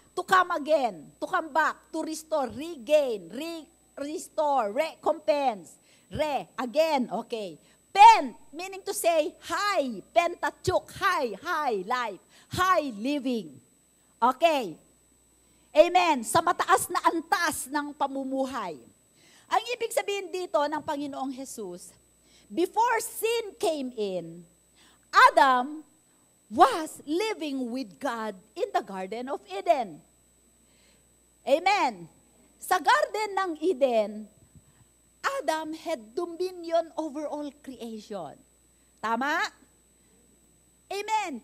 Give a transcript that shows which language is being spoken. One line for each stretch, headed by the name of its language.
English: To come again, to come back, to restore, regain, restore, recompense, again, okay. Pen, meaning to say, high, Pentateuch, high life, high living. Okay. Amen.
Filipino: Sa mataas na antas ng pamumuhay. Ang ibig sabihin dito ng Panginoong Jesus,
English: before sin came in, Adam was living with God in the Garden of Eden. Amen. Sa Garden ng Eden, Adam had dominion over all creation. Tama? Amen.